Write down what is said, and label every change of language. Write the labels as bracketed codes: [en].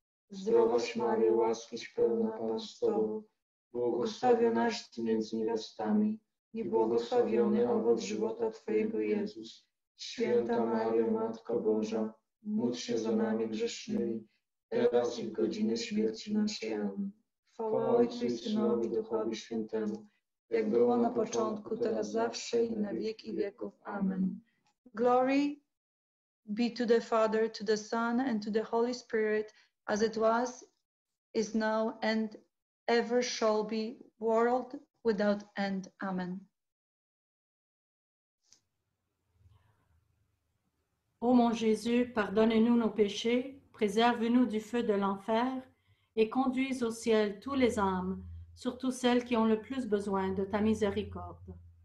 [pl] Zdrowaś Maryjo, łaskiś pełna Pan z Tobą, błogosławionaś Ty między niewiastami i błogosławiony owoc żywota Twojego Jezus. Święta Maryjo, Matko Boża, módl się za nami grzesznymi, teraz i w godzinę śmierci naszej. Amen. Chwała Ojcu i Synowi, Duchowi Świętemu, jak było na początku, teraz zawsze i na wieki wieków. Amen. [en] Glory be to the Father, to the Son, and to the Holy Spirit, as it was, is now, and ever shall be, world without end. Amen. [fr] Ô mon Jésus, pardonne-nous nos péchés, préserve-nous du feu de l'enfer et conduis au ciel tous les âmes, surtout celles qui ont le plus besoin de ta miséricorde.